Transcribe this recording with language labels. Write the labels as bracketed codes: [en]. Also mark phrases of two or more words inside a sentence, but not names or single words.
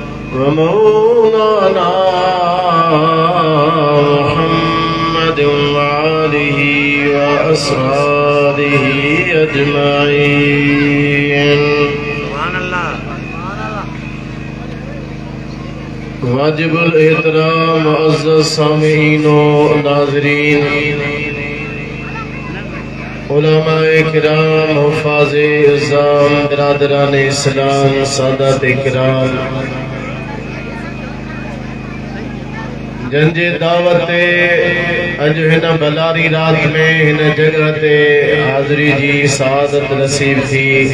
[ar] ومولانا محمد وآله و أصحابه أجمعين. [ur] واجب الاحترام معزز سامعین و ناظرین، علمائے کرام، حفاظ عظام، برادران اسلام، سادات کرام, [sd] जंहिंजे दावते अॼु हिन भलारी रात में हिन जगह ते हाज़री जी सआदत नसीब थी।